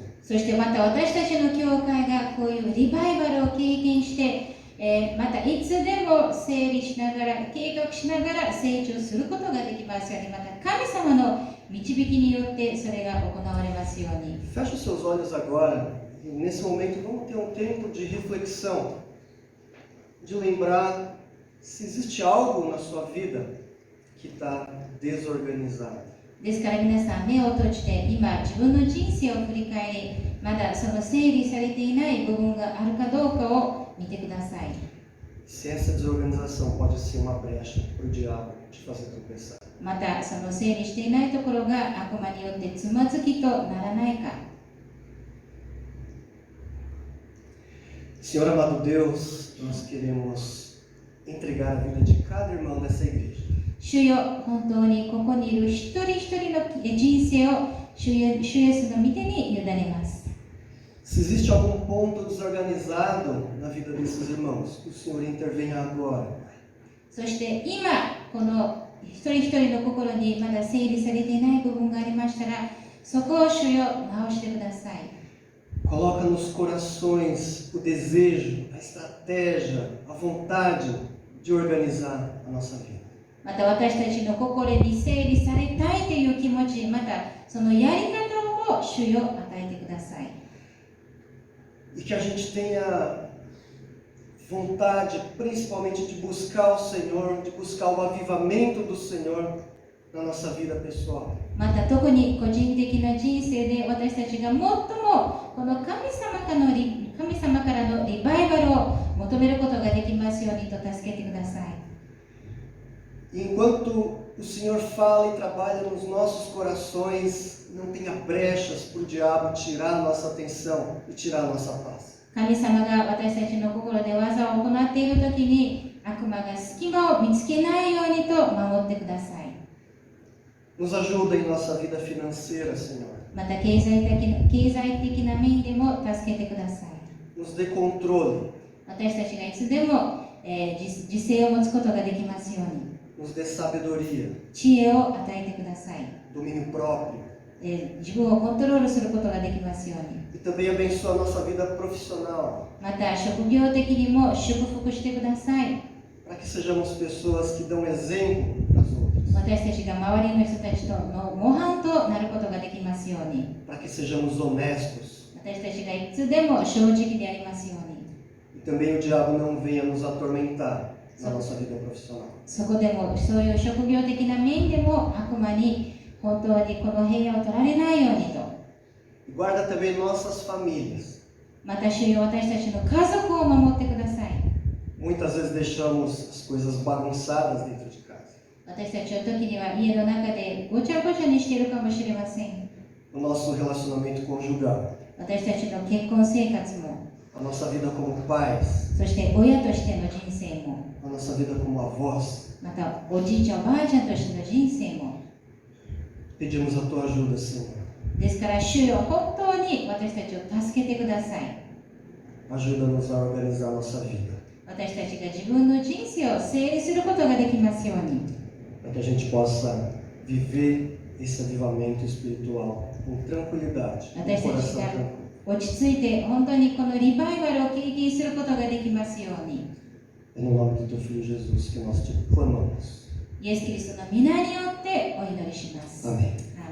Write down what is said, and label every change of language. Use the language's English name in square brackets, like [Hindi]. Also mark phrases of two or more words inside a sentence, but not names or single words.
[Japanese] そしてまた私たちの教会がこういうリバイバルを経験して、またいつでも整理しながら、計画しながら成長することができますように、また神様の導きによってそれが行われますように。 [Portuguese] Feche os seus olhos agora e nesse momento vamos ter um tempo de reflexão, de lembrar se existe algo na sua vida que está desorganizado. [Japanese] ですから皆さん目を閉じて今自分の人生を振り返り、まだその整理されていない部分があるかどうかを見てください。 [Portuguese] Se essa desorganização pode ser uma brecha para o diabo te fazer tropeçar. [Japanese] またその整理していないところが悪魔によってつまずきとならないか。 [Portuguese] Senhor amado Deus, nós queremos entregar a vida de cada irmão dessa igreja. [Japanese] 主よ、本当にここにいる一人一人の人生を主イエスの御手に委ねます。 [Portuguese] Se existe algum ponto desorganizado na vida desses irmãos, que o Senhor intervenha agora. [Japanese] そして今この一人一人の心にまだ整理されていない部分がありましたら、そこを主よ直してください。 [Portuguese] Coloca nos corações o desejo, a estratégia, a vontade de organizar a nossa vida. [Japanese] また私たちの心に整理されたいという気持ち、またそのやり方を主よ与えてください。 [Portuguese] E que a gente tenha vontade, principalmente, de buscar o Senhor, de buscar o avivamento do Senhor na nossa vida pessoal. [Japanese] また特に個人的な人生で私たちが最もこの神様からのリバイバルを求めることができますようにと助けてください。 [Portuguese] E enquanto o Senhor fala e trabalha nos nossos corações, não tenha brechas para o diabo tirar a nossa atenção e tirar a nossa paz. [Japanese] 神様が私たちの心で技を行っているときに悪魔が隙間を見つけないようにと守ってください。 [Portuguese] Nos ajuda em nossa vida financeira, Senhor. [Japanese] また経済的な面でも助けてください。 [Portuguese] Nos dê controle, [Japanese] 私たちがいつでも、自制を持つことができますように。 [Portuguese] nos dê sabedoria, [Japanese] 知恵を与えてください。 [Portuguese] domínio próprio. [Japanese] 自分をコントロールすることができますように。 [Portuguese] E também abençoa a nossa vida profissional, [Japanese] また職業的にも祝福してください。 [Portuguese] para que sejamos pessoas que dão exemplo para as outras. [Japanese] 私たちが周りの人たちとの模範となることができますように。 [Portuguese] Para que sejamos honestos. [Japanese] 私たちがいつでも正直でありますように。 [Portuguese] E também o diabo não venha nos atormentar na nossa vida profissional. [Japanese] そこでもそういう職業的な面でも悪魔に本当にこの平野を取られないようにと。 [Portuguese] E guarda também nossas famílias. [Japanese] また主よ、私たちの家族を守ってください。 [Portuguese] Muitas vezes deixamos as coisas bagunçadas dentro de casa. [Japanese] 私たちは時には家の中でごちゃごちゃにしているかもしれません。 [Portuguese] No nosso relacionamento conjugal. [Japanese] 私たちの結婚生活も、 [Portuguese] A nossa vida como pais. [Japanese] そして親としての人生も、 [Portuguese] A nossa vida como avós. [Japanese] またおじいちゃんおばあちゃんとしての人生も。 [Portuguese] Pedimos a tua ajuda, Senhor. [Japanese] ですから主よ、本当に私たちを助けてください。 [Portuguese] Ajuda-nos a organizar a nossa vida. [Japanese] 私たちが自分の人生を整理することができますように。 [Portuguese] Para que a gente possa viver esse avivamento espiritual com tranquilidade, com o coração tranquilo. [Japanese] 落ち着いて本当にこのリバイバルを経験することができますように。 [Portuguese] É no nome do teu filho Jesus que nós te clamamos. [Japanese] イエス・キリストの皆によってお祈りします。 [Portuguese] Amém.